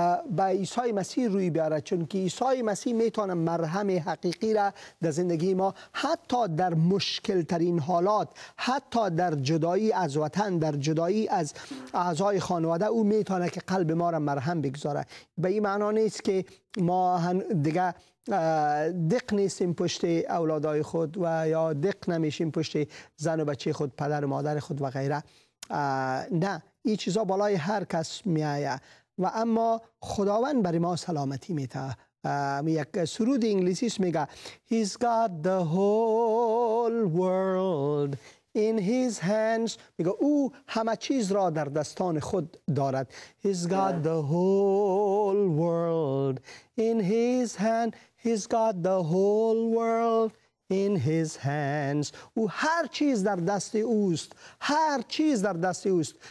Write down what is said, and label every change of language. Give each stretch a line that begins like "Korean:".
Persian: به عیسی مسیح روی بیاره، چون که عیسی مسیح میتونه مرهم حقیقی را در زندگی ما، حتی در مشکل ترین حالات، حتی در جدایی از وطن، در جدایی از اعضای خانواده، او میتونه که قلب ما را مرهم بگذاره. به این معنا نیست که ما دیگه دق نیستیم پشت اولادای خود و یا دق نمیشیم پشت زن و بچه خود، پدر و مادر خود و غیره. نه، این چیزا بالای هر کس میآید و اما خداوند برای ما سلامتی میده. یک سرود انگلیسیش میگه
English: He's got the whole world in his hands.
Persian: میگه او همه چیز را در دستان خود دارد.
English: He's got the whole world in his hand. He's got the whole world in his hands.
Persian: او هر چیز در دست اوست، هر چیز در دست اوست.